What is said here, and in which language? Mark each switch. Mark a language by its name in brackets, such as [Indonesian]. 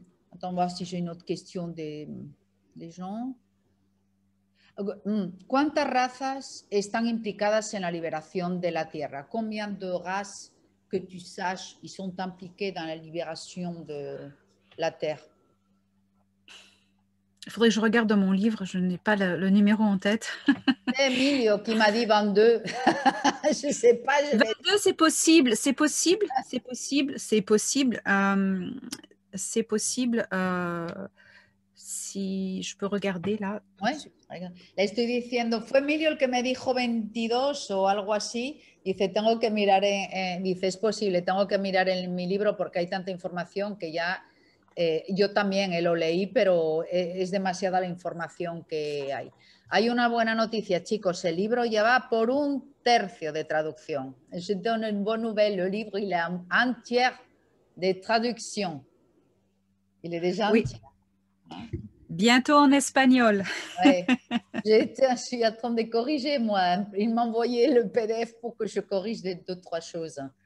[French] Attends, voir si j'ai une autre question des gens. [Spanish] ¿Cuántas razas están implicadas en la liberación de la Tierra? [French] Combien de razas que tu saches ils sont impliqués dans la libération de la Terre? Il faudrait que je regarde dans mon livre, je n'ai pas le numéro en tête. C'est Emilio qui m'a dit 22. Je ne sais pas. 22, c'est possible, c'est possible, c'est possible, c'est possible. C'est possible. Si je peux regarder là. [Spanish] Ouais, le estoy diciendo, fue Emilio el que me dijo 22 o algo así. Dice, tengo que mirar, dice, es posible, tengo que mirar en mi libro porque hay tanta información que ya yo también lo leí, pero es demasiada la información que hay. Hay una buena noticia, chicos, el libro ya va por 1/3 de traducción. [French] Je donne une bonne nouvelle, le livre, il a un tiers de traduction. Il est déjà oui. entier. Bientôt en espagnol. Ouais. Je suis en train de corriger, moi. Il m'a envoyé le PDF pour que je corrige 2-3 choses.